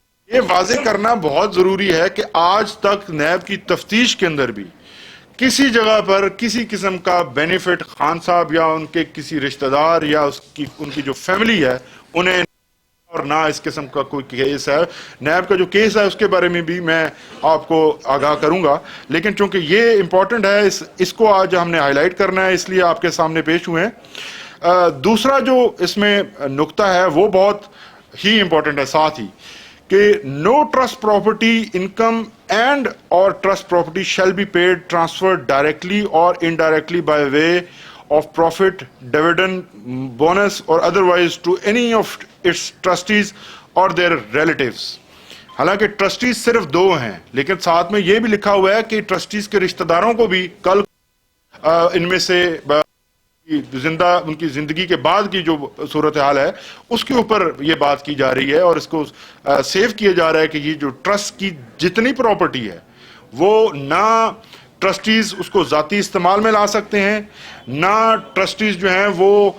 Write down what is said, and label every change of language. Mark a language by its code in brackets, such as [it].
[ur] یہ واضح کرنا بہت ضروری ہے کہ آج تک نیب کی تفتیش کے اندر بھی کسی جگہ پر کسی قسم کا بینیفٹ خان صاحب یا ان کے کسی رشتہ دار یا ان کی جو فیملی ہے انہیں, اور نہ اس قسم کا کوئی کیس ہے. نیب کا جو کیس ہے اس کے بارے میں بھی میں آپ کو آگاہ کروں گا, لیکن چونکہ یہ امپورٹنٹ ہے اس کو آج ہم نے ہائی لائٹ کرنا ہے اس لیے آپ کے سامنے پیش ہوئے ہیں. دوسرا جو اس میں نقطہ ہے وہ بہت ہی امپورٹنٹ ہے ساتھ ہی, کہ [en] no trust property income and or trust property shall be paid, transferred directly or indirectly by way of profit, dividend, bonus or otherwise to any of its trustees or their relatives. [ur] حالانکہ trustees صرف 2 ہیں, لیکن ساتھ میں یہ بھی لکھا ہوا ہے کہ ٹرسٹیز کے رشتہ داروں کو بھی کل ان میں سے ان کی زندگی کے بعد کی جو صورتحال ہے اس کے اوپر یہ بات کی جا رہی ہے, اور اس کو سیو کیا جا رہا ہے کہ یہ جو ٹرسٹ کی جتنی پراپرٹی ہے وہ نہ ٹرسٹیز اس کو ذاتی استعمال میں لا سکتے ہیں, نہ ٹرسٹیز جو ہیں وہ